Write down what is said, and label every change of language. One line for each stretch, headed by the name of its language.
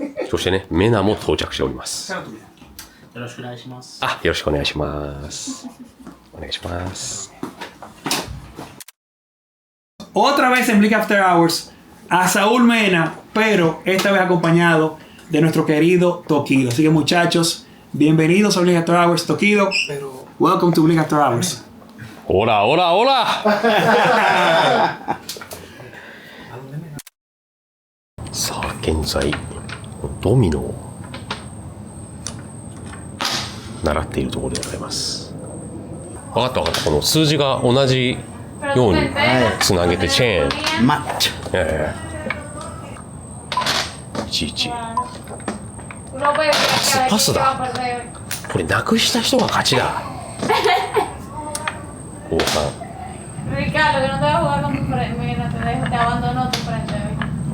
Japanese: そしてね、メナも到着しております。よろしくお願いします。よろしくお願いします。お願いします。
Spanish: Otra vez en Blink After Hours a Saúl Mena, pero esta vez acompañado de nuestro querido Tokido. Así que muchachos, bienvenidos a Blink After Hours, Tokido.
English: Welcome to Blink After Hours.
Japanese: オラオラオラさあ、現在ドミノを習っているところでございます。分かった分かった。この数字が同じようにつなげてチェーンマッチ。 11パスだ。これなくした人が勝ちだ。王さん。
Spanish: Ricardo, que no te vas a jugar con tu frente. Mira, te abandonó tu frente hoy.